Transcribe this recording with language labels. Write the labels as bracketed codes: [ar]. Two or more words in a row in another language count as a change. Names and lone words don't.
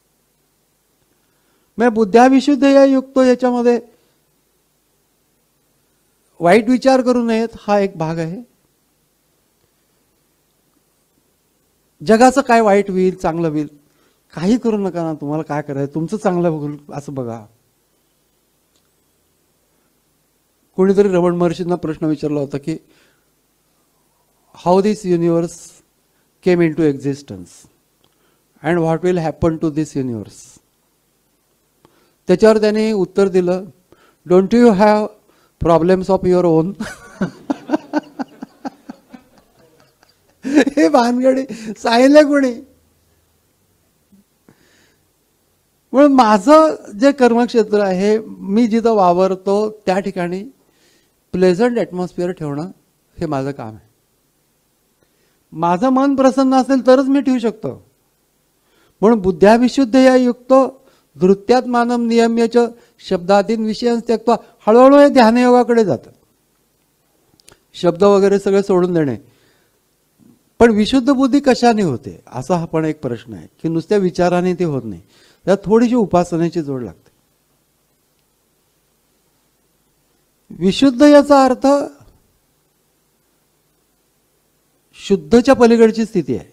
[mr] मग [sa] बुद्ध्याविशुद्ध या युक्त [mr] याच्यामध्ये वाईट विचार करू नयेत हा एक भाग आहे. जगाचं काय वाईट होईल चांगलं होईल काही करू नका ना, तुम्हाला काय करायचं तुमचं चांगलं होईल असं बघा. कोणीतरी रमण महर्षींना प्रश्न विचारला होता की [en] how this universe came into existence and what will happen to this universe. [mr] त्याच्यावर त्याने उत्तर दिलं, [en] don't you have problems of your own. [mr] हे भानगडी सांगितलं कोणी. म्हणून माझं जे कर्मक्षेत्र आहे, मी जिथं वावरतो त्या ठिकाणी [en] pleasant atmosphere [mr] ठेवणं हे माझं काम आहे. माझं मन प्रसन्न असेल तरच मी ठेवू शकतो. [sa] म्हणून बुद्ध्याविशुद्ध या युक्त धृत्यात्मानं नियम्यच शब्दादीन विषयांस त्यक्त्वा [mr] हळूहळू हे ध्यानयोगाकडे जातं. शब्द वगैरे सगळे सोडून देणे. पण विशुद्ध बुद्धी कशाने होते असा हा पण एक प्रश्न आहे की नुसत्या विचाराने ते होत नाही. त्यात थोडीशी उपासनेची जोड लागते. विशुद्ध याचा अर्थ शुद्धच्या पलीकडची स्थिती आहे.